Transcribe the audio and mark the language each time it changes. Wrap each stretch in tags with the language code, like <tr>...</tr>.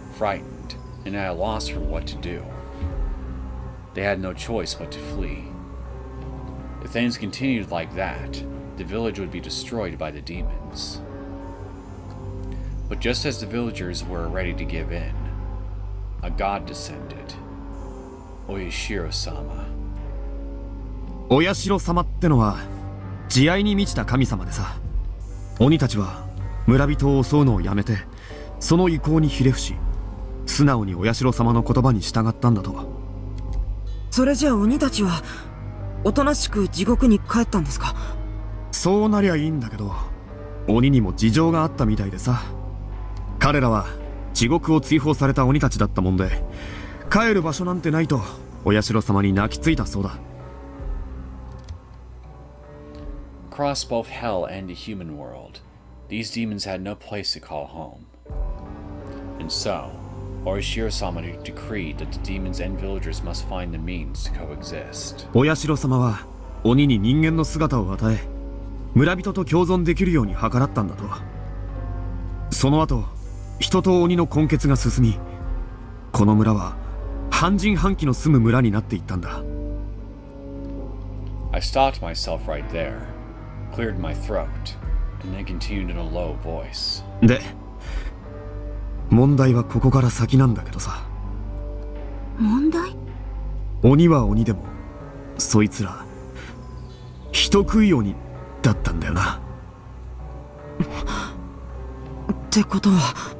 <en>frightened and at a loss for what to do. They had no choice but to flee. If things continued like that, the village would be destroyed by the demons. But just as the villagers were ready to give in, a god descended, Oyashiro-sama.</en> <ja>お社様ってのは慈愛に満ちた神様でさ、鬼たちは村人を襲うのをやめてその意向にひれ伏し、素直にお社様の言葉に従ったんだと。それじゃあ鬼たちはおとなしく地獄に帰ったんですか？そうなりゃいいんだけど、鬼にも事情があったみたいでさ。彼らは地獄を追放された鬼たちだったもんで、帰る場所なんてないとお社様に泣きついたそうだ。</ja> <en>Across both hell and the human world, these demons had no place to call home. And so, Orishiro-sama decreed that the demons and villagers must find the means to coexist.</en> <ja>お社様は鬼に人間の姿を与え、村人と共存できるように計らったんだと。その後、人と鬼の根血が進み、この村は半人半鬼の住む村になっていったんだ。</ja> <en>I stopped myself right there, cleared my throat, and then continued in a low voice.</en> <ja>で、問題はここから先なんだけどさ。問題？鬼は鬼でも、そいつら人食い鬼だったんだよな。ってことは、</ja>